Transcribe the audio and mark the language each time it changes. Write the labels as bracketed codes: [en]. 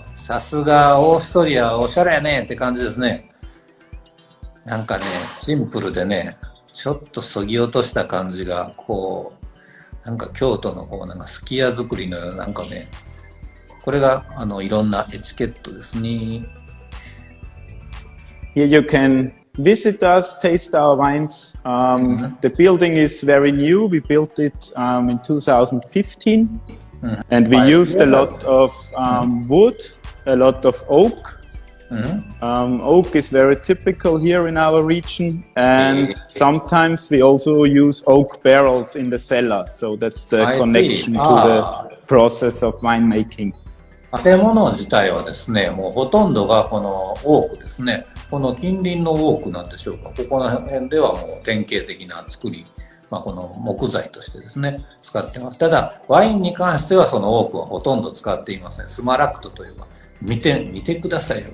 [ja] さすがオーストリアおしゃれやねって感じですね。なんかね、シンプルでね、ちょっとそぎ落とした感じが、なんか京都のなんかすき家作りのような、なんかね、これがいろんなエチケットですね。 [en] Here you can visit us, taste our wines. The building is very new. We built it in 2015, and we used a lot of wood, a lot of oak. Oak is very typical here in our region, and sometimes we also use oak barrels in the cellar. So that's the connection to the process of winemaking. [ja] 建物自体はですね、もうほとんどがこのオークですね。この近隣のオークなんでしょうか。ここの辺ではもう典型的な作り、この木材としてですね、使ってます。ただ、ワインに関してはそのオークはほとんど使っていません。スマラクトというか、見てくださいよ。